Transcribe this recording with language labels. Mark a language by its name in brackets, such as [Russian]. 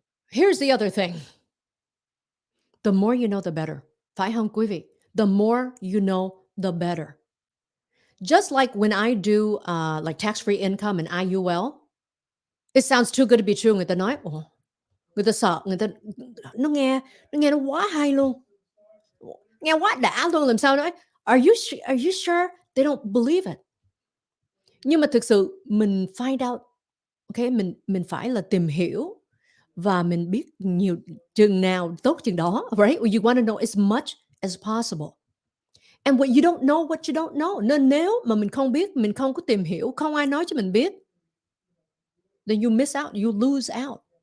[English] Here's the other thing. The more you know, the better. [Vietnamese] Phải không quý vị? [English] The more you know, the better. Just like when I do like tax-free income and IUL, it sounds too good to be true. [Vietnamese] Người ta nói, người ta sợ, nó nghe nó quá hay luôn. Nghe quá đã luôn, làm sao nói? [English] Are you sure? They don't believe it. [Vietnamese] Nhưng mà thực sự mình [English] find out, [Vietnamese] okay, mình phải là tìm hiểu và mình biết nhiều chừng nào tốt chừng đó, right? [English] You want to know as much as possible. And what you don't know, what you don't know. [Vietnamese] Nên nếu mà mình không biết, mình không có tìm hiểu, không ai nói cho mình biết, [English] then you miss out, you lose out.